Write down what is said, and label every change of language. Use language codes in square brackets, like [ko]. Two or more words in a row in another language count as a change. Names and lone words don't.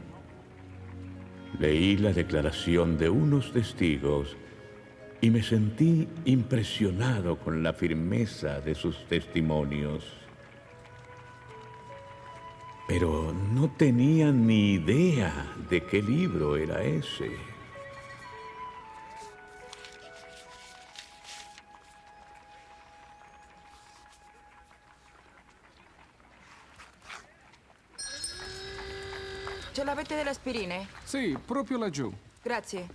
[es] Leí la declaración de unos testigos y me sentí impresionado con la firmeza de sus testimonios. Pero no tenía ni idea de qué libro era ese. [it] Ce l'avete delle aspirine? Sì, proprio laggiù. Grazie.